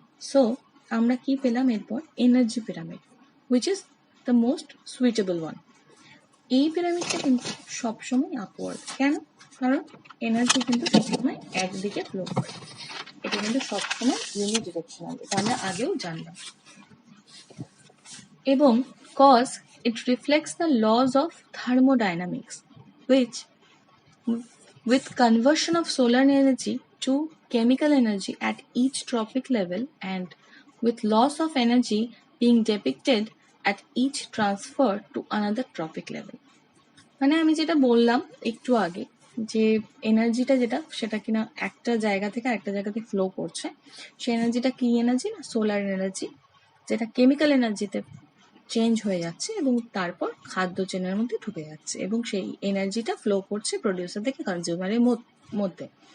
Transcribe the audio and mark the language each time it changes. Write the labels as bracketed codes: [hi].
[bn] So আমরা কি পেলাম এরপর? Energy pyramid, [en] Which is the most suitable one. [bn] এই পিরামিডটা কিন্তু সবসময় আপওয়ার্ড। কেন? কারণ এনার্জি কিন্তু সবসময় একদিকে ফ্লো করে, এটা কিন্তু সবসময় ইউনিডিরেকশনাল, এটা আমরা আগেও জানলাম। [en] এবং cause it reflects the laws of thermodynamics, which with conversion of solar energy to chemical energy at each trophic level and with loss of energy being depicted at each transfer to another trophic level. [bn] মানে আমি যেটা বললাম একটু আগে যে এনার্জিটা যেটা সেটা কিনা একটা জায়গা থেকে আরেকটা জায়গাতে ফ্লো করছে, সেই এনার্জিটা কি এনার্জি? না সোলার এনার্জি, যেটা কেমিক্যাল এনার্জিতে চেঞ্জ হয়ে যাচ্ছে এবং তারপর খাদ্য চেনের মধ্যে ঢুকে যাচ্ছে, এবং সেই এনার্জিটা ফ্লো করছে প্রডিউসার থেকে কনজিউমারের মধ্যে।